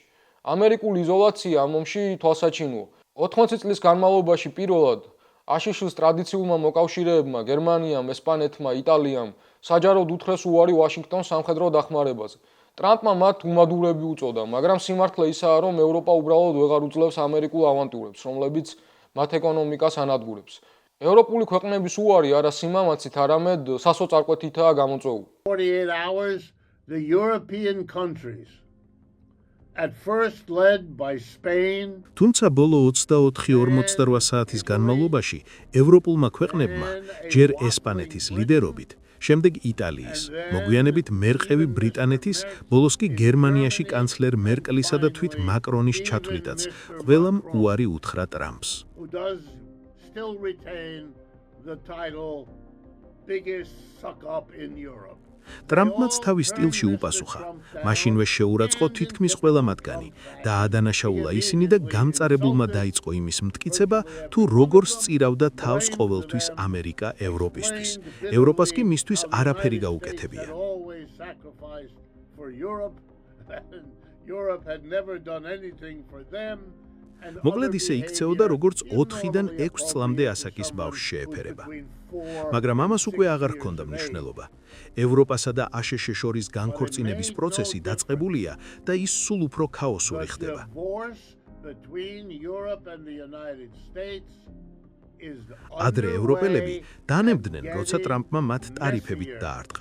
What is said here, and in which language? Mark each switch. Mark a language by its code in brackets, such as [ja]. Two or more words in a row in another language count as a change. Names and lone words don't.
[ka] ამერიკული იზოლაცია ამ ომში თვალსაჩინოა. 80 წლის განმავლობაში პირველად აშშ-ს ტრადიციულმა მოკავშირეებმა, გერმანიამ, ესპანეთმა, იტალიამ საჯაროდ უთხრეს უარი ვაშინგტონს სამხედრო დახმარებაზე. ტრამპმა მათ უმადურები უწოდა, მაგრამ სიმართლე ისაა, რომ ევროპა უბრალოდ ვეღარ უძლებს ამერიკულ ავანტურებს, რომლებიც მათ ეკონომიკას ანადგურებს. ევროპული ქვეყნების უარი არა სიმამაცით, არამედ სასოწარკვეთითაა გამოწვეული. [en] 48 hours the European countries at first led by Spain. [ka] თუმცა ბოლო 24-48 საათის განმავლობაში ევროპულმა ქვეყნებმა ჯერ ესპანეთის ლიდერობით, შემდეგ იტალიის, მოგვიანებით მერყევი ბრიტანეთის, ბოლოს კი გერმანიაში კანცლერ მერკლისა და თვით მაკრონის ჩათვლითაც ყველამ უარი უთხრა ტრამპს. [en] Still retain the title biggest suck up in Europe. [ka] ტრამპმაც თავის სტილში უპასუხა, მაშინვე შეურაცხყო თითქმის ყველა მათგანი და ადანაშაულა ისინი და გამწარებულმა დაიწყო იმის მტკიცება, თუ როგორ სწირავდა თავს ყოველთვის ამერიკა ევროპისთვის. ევროპას კი მისთვის არაფერი გაუკეთებია. [en] Europe had never done anything for them [ka] მოკლედ ისე იქცეოდა, როგორც 4-დან 6 წლამდე ასაკის ბავშვს შეეფერება. მაგრამ ამას უკვე აღარ ჰქონდა მნიშვნელობა. ევროპასა და აშშ შორის განქორწინების პროცესი დაწყებულია და ის სულ უფრო ქაოსური ხდება. ადრე ევროპელები დანებდნენ, როცა ტრამპმა მათ ტარიფებით დაარტყა.